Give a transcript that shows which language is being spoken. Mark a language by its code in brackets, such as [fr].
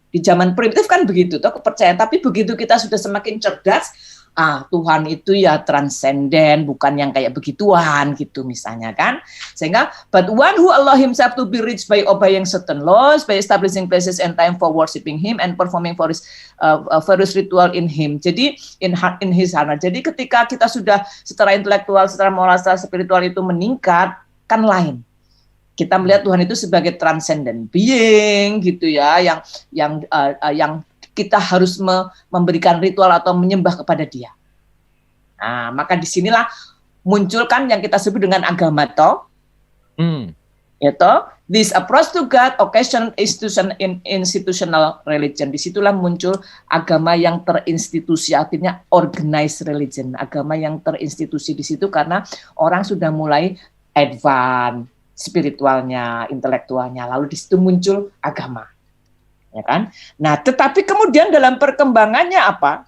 [id] Di zaman primitif kan begitu, toh kepercayaan. Tapi begitu kita sudah semakin cerdas, Tuhan itu ya transenden, bukan yang kayak begituan gitu misalnya kan. [en] Sehingga, but one who allow himself to be reached by obeying certain laws, by establishing places and time for worshiping him and performing for his various ritual in him. [id] Jadi [en] in his heart. [id] Jadi ketika kita sudah secara intelektual, secara moral, secara spiritual itu meningkat, kan lain. Kita melihat Tuhan itu sebagai [en] transcendent being [id] gitu ya, yang kita harus memberikan ritual atau menyembah kepada dia. Nah, maka disinilah muncul kan yang kita sebut dengan agama toh. [en] Yaitu, this approach to God, occasion institutional religion. [id] Disitulah muncul agama yang terinstitusi, artinya [en] organized religion. [id] Agama yang terinstitusi di situ karena orang sudah mulai advance spiritualnya, intelektualnya. Lalu di situ muncul agama. Ya kan? Nah, tetapi kemudian dalam perkembangannya apa?